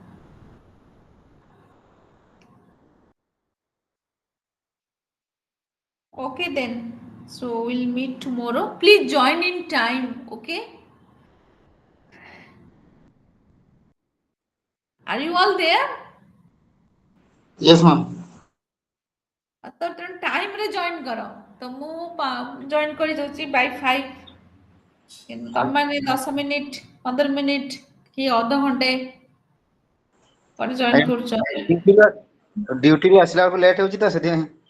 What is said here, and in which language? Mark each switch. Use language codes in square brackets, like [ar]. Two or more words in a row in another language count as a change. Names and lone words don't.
[en] Okay then. So we'll meet tomorrow. Please join in time, okay? Are you all there? Yes, ma'am. [or] ତ ତେଣୁ ଟାଇମରେ ଜଏନ୍ କର ତ ମୁଁ ଜଏନ୍ କରିଦେଉଛି ବାଇ 5 କିନ୍ତୁ ତମମାନେ 10 ମିନିଟ୍ 15 ମିନିଟ୍ କି ଅଧଘଣ୍ଟେ ପରେ ଜଏନ୍ କରୁଛ। ଡ୍ୟୁଟିରୁ ଆସିଲା ବେଳକୁ ଲେଟ୍ ହେଉଛି ତ ସେଥିପାଇଁ।